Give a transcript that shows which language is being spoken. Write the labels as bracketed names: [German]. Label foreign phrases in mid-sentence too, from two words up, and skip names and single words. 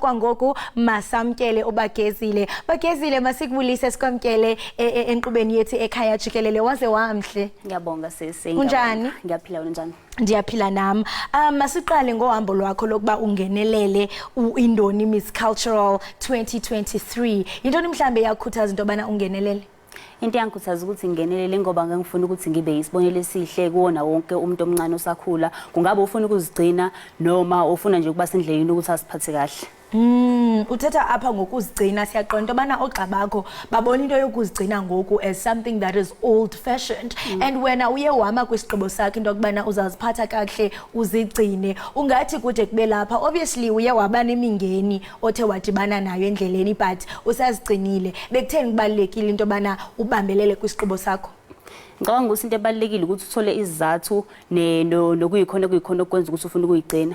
[Xhosa] Kwangoku masamkele ubagezile. Bagezile masikubulise sikwamkele enkqubeni yethu Ekhaya Jikelele. Waze wamhle. [Zulu] Ngiyabonga sisi. Unjani? Ngiyaphila wena njani? [Xhosa] Ndiyaphila nami. Masiqale ngohambo lwakho lokuba ungenelele uIndoni Miss Cultural 2023. Yintoni mhlambe yakhuthaza into bana ungenelele? [Zulu] Into yangikhuthaza ukuthi ngingenelele ngoba ngangifuna ukuthi ngibe isibonelo esihle kuwona wonke umuntu omncane osakhula. Kungabe ufuna ukuzigcina noma ufuna nje ukuba sendleleni ukuthi asiphathe kahle? [Xhosa] Uthetha apha ngokuzigcina, siyaqonda bana ogxa bakho babona into yokuzigcina ngoku [English] as something that is old fashioned. [Xhosa] And wena uye wama kwisigqibo sakhe into kubana uzaziphatha kahle uzigcine. Ungathi kude kube lapha, obviously uye waba nemingeni othe wadibana nayo endleleni, but usazigcinile. Bekutheni kubalekile into bana ubambelele kwisigqibo sakho? [Zulu] Ngicabanga ukuthi into ebalekile ukuthi uthole izathu nokuyikhona okwenza ukuthi ufune ukuyigcina.